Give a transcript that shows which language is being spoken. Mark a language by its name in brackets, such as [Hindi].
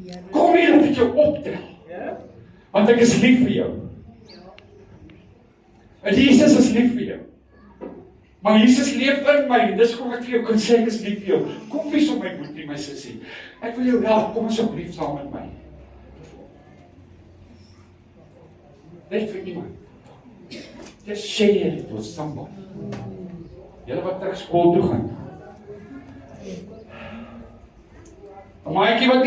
[Afrikaans] Kom hier dat ek jou optel. Want ek is lief vir jou. En Jesus is lief vir jou. Maar Jesus leef in my. Dis kom ek vir jou kan sê, ek is lief vir jou. Kom wees op my boetie, my sussie. Ek wil jou help, kom asseblief saam met my. Net vir iemand. [English] Just share it with somebody. [Afrikaans] Julle wat terug skool toe gaan. 'n Maatjie wat